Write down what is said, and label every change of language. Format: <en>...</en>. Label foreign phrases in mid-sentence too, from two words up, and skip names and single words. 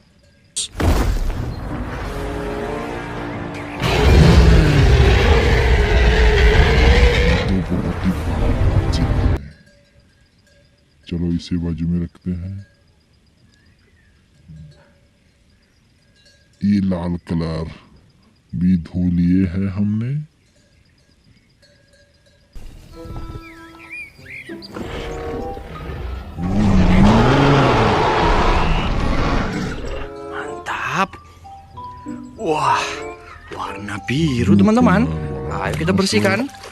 <hi>तो बहुत ही बड़ा प्राचीन है। चलो इसे बाजू में रखते हैं। ये लाल कलर भी धो लिए है हमने।</hi> <id>Wah, warna biru teman-teman. Ayo kita bersihkan.</id>